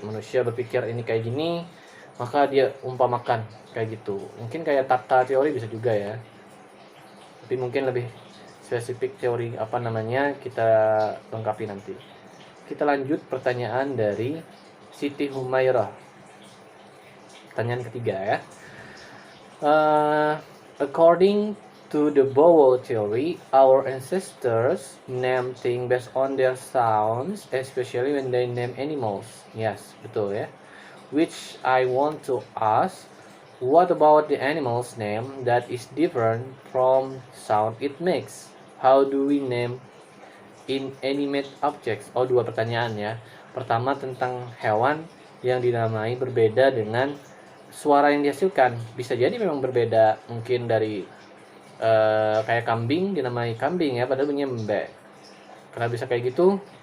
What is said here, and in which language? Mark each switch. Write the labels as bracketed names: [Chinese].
[Indonesian] Manusia berpikir ini kayak gini, maka dia umpamakan kayak gitu. Mungkin kayak tata teori bisa juga ya. Tapi mungkin lebih spesifik teori apa namanya kita lengkapi nanti. Kita lanjut pertanyaan dari Siti Humairah. Pertanyaan ketiga ya. [English] According to the vowel theory, our ancestors name things based on their sounds, especially when they name animals. Yes, [Indonesian] betul ya. [English] Which I want to ask, what about the animal's name that is different from sound it makes? How do we name inanimate objects? [Indonesian] Oh, dua pertanyaan ya. Pertama tentang hewan yang dinamai berbeda dengan suara yang dihasilkan. Bisa jadi memang berbeda, mungkin dari kayak kambing dinamai kambing ya, padahal bunyinya embe. Kenapa bisa kayak gitu?